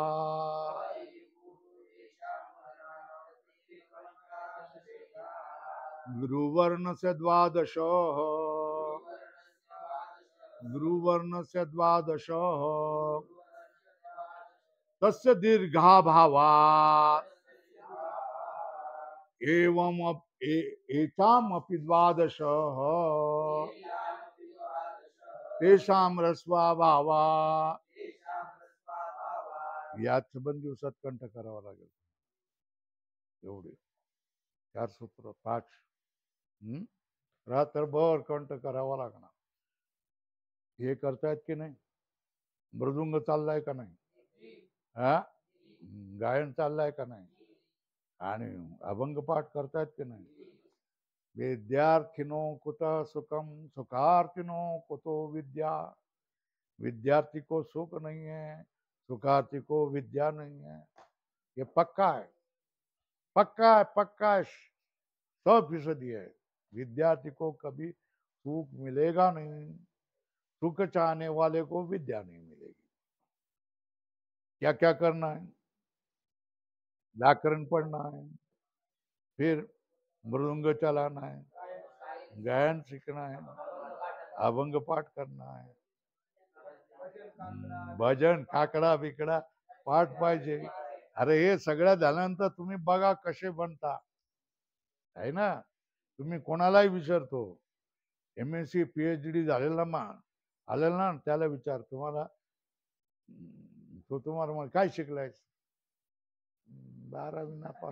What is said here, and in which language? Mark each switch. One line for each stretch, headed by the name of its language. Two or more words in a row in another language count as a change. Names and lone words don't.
Sanskrit: गुरुवर्णस्य द्वादश गुरुवर्णस्य द्वादश तस्य दीर्घाभावात् एतामपि द्वादश तेषां रस्वाभावात्
Marathi: याद सबंध दिवसात कंठ करावा लागेल एवढे 4 सूत्र 5 रात्रभर कंठ करावा लागणार हे करतायत की नाही मृदुंग चाललाय का नाही हा गायन चाललाय का नाही आणि अभंग पाठ करतायत की नाही
Sanskrit: विद्यार्थिनो कुतः सुखम सुखार्थिनो कुतो विद्या
Hindi: विद्यार्थी को सुख नहीं है सुखार्थी को विद्या नहीं है ये पक्का है 100% है विद्यार्थी को कभी सुख मिलेगा नहीं सुख चाहने वाले को विद्या नहीं मिलेगी क्या क्या करना है व्याकरण पढ़ना है, फिर मृदंग चलाना है, गायन सीखना है, अभंग पाठ करना है, भजन
Marathi: काकडा बिकडा पाठ पाहिजे. अरे हे सगळं झाल्यानंतर तुम्ही बघा कसे बनता, आहे ना. तुम्ही कोणालाही विचारतो, MSc PhD झालेला आलेला ना, त्याला विचार तुम्हाला, तो तुम्हाला मग काय शिकलाय, 12वी नापास.